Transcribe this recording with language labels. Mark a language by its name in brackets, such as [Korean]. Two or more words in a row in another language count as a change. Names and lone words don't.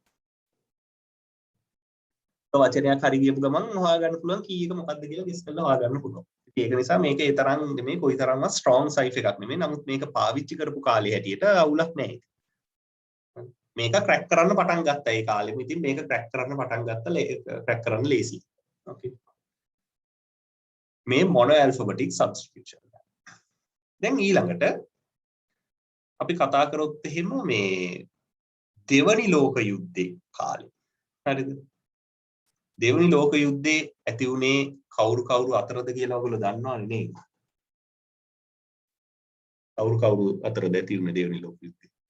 [Sinhala] වචනයක් හරි කියපු ගමන් හොයාගන්න පුළුවන් කී එක මොකක්ද කියලා ගෙස් කරලා හොයාගන්න පුළුවන්. ඒක නිසා මේක ඒ තරම් නෙමෙයි කොයිතරම්වත් [English] strong cipher [Sinhala] එකක් නෙමෙයි. නමුත් මේක පාවිච්චි කරපු කාලේ හැටියට අවුලක් නැහැ. මේක ක්‍රැක් කරන්න පටන් ගත්තා ඒ කාලෙම. ඉතින් මේක ක්‍රැක් කරන්න පටන් ගත්තා ක්‍රැක් කරන්න ලේසි. ඕකේ. මේ [English] mono alphabetic substitution. [Sinhala] දැන් ඊළඟට අපි කතා කරොත් එහෙම මේ දෙවනි ලෝක යුද්ධේ කාලේ. හරිද? දෙවනි ලෝක යුද්ධේ ඇති වුණේ කවුරු අතරද කියලා ඔයගොල්ලෝ දන්නවනේ නේද? කවුරු අතරද ඇති වුණේ දෙවනි ලෝක යුද්ධේ?